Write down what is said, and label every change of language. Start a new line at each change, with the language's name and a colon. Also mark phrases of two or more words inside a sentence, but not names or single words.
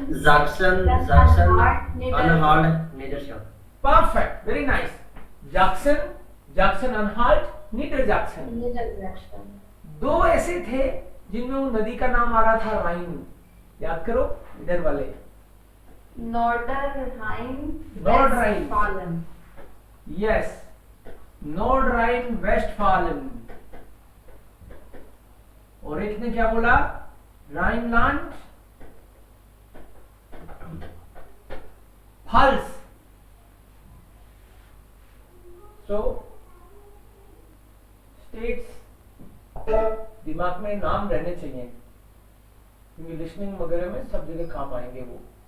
German: Sachsen, Anhalt, Niedersachsen.
English: Perfect, very nice.
German: जैक्सन अनहाल्ट, नीडरजैक्सन। Niedersachsen.
Hindi: 2 ऐसे थे जिनमें वो नदी का नाम आ रहा था राइन, याद करो इधर वाले।
German: Nordrhein. Nordrhein. Westfalen.
Hindi: यस, नॉर्डराइन वेस्टफालन। और एक ने क्या बोला? राइनलैंड फल्स। सो स्टेट्स दिमाग में नाम रहने चाहिए, क्योंकि लिसनिंग वगैरह में सब जगह काम आएंगे वो।